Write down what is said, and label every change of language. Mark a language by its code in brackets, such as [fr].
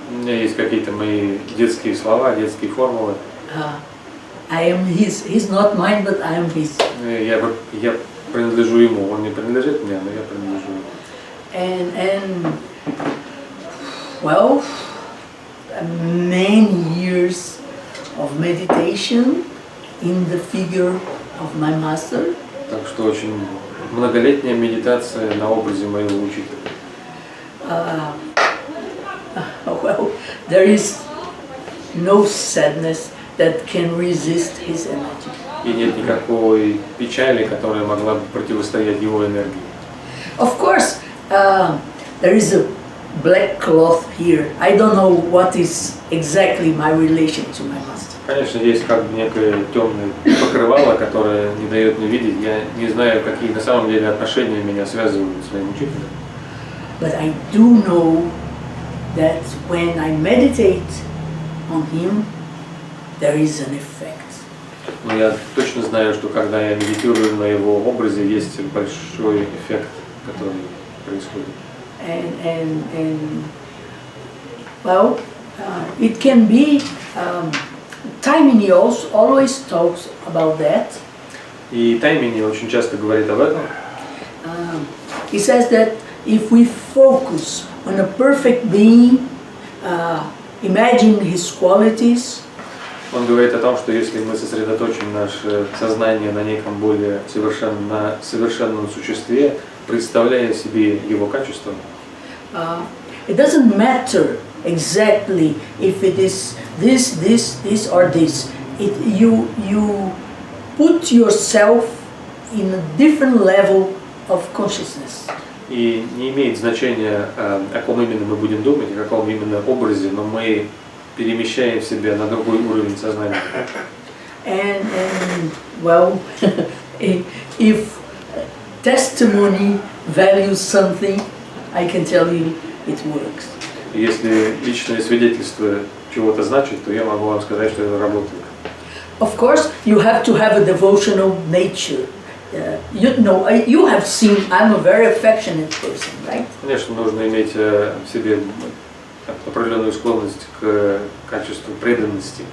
[ru] У меня есть какие-то мои детские слова, детские формулы. [en] I am his. He's not mine, but I am his. [ru] Я принадлежу ему. Он не принадлежит мне, но я принадлежу ему. [en] And well, many years of meditation in the figure of my master. [ru] Так что очень многолетняя медитация на образе моего учителя. [en] Well, there is no sadness that can resist his energy. [ru] И нет никакой печали, которая могла бы противостоять его энергии. [en] Of course, there is a black cloth here. I don't know what is exactly my relation to my master. [ru] Конечно, есть как бы некое темное покрывало, которое не дает мне видеть. Я не знаю, какие на самом деле отношения меня связывают с моим учителем. [en] But I do know that when I meditate on him, there is an effect. [ru] Но я точно знаю, что когда я медитирую на его образе, есть большой эффект, который происходит. [en] And well, It can be, Taimini always talks about that. [ru] И Таймини очень часто говорит об этом. [en] He says that if we focus on a perfect being, imagine his qualities, [ru] Он говорит о том, что если мы сосредоточим наше сознание на неком более совершенном существе, представляя себе его качества, [en] it doesn't matter exactly if it is this or this. You put yourself in a different level of consciousness. [ru] и не имеет значения, о ком именно мы будем думать, о каком именно образе, но мы перемещаем себя на другой уровень сознания. [en] And well, if testimony values something, I can tell you it works. [ru] Если личное свидетельство чего-то значит, то я могу вам сказать, что это работает. [en] Of course, you have to have a devotional nature. You have seen I'm a very affectionate person, right? [ru] Конечно, нужно иметь в себе определенную склонность к качеству преданности.